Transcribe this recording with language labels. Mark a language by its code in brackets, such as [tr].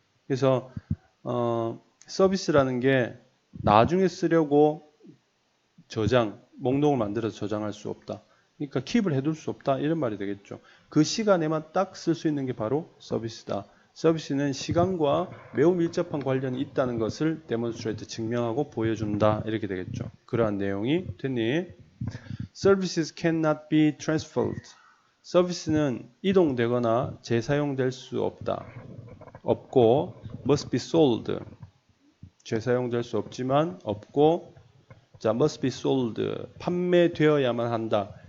[ko] 그래서 서비스라는 게 나중에 쓰려고 목록을 만들어서 저장할 수 없다. 그러니까 킵을 해둘 수 없다. 이런 말이 되겠죠. 그 시간에만 딱 쓸 수 있는 게 바로 서비스다. 서비스는 시간과 매우 밀접한 관련이 있다는 것을 demonstrate, 증명하고 보여준다. 이렇게 되겠죠. 그러한 내용이 됐니? [en] Services cannot be transferred. [ko] 서비스는 이동되거나 재사용될 수 없다. 없고 [en] must be sold. [ko] 재사용될 수 없지만 없고 자 [en] must be sold. [ko] 판매되어야만 한다.